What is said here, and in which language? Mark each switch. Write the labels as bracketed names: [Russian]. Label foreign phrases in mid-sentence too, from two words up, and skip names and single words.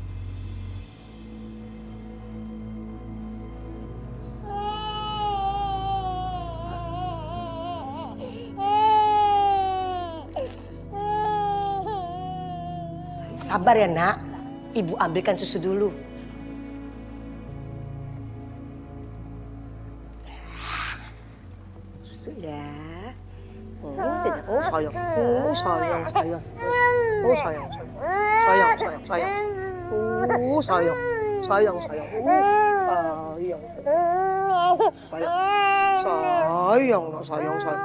[Indonesian] Sabar ya, Nak. Ibu ambilkan susu dulu. Susu ya. Oh, sayang. Oh, sayang, sayang. Oh, sayang, sayang. Sayang, sayang, sayang. Oh, sayang. Sayang, sayang. Sayang. Sayang, sayang, sayang, sayang.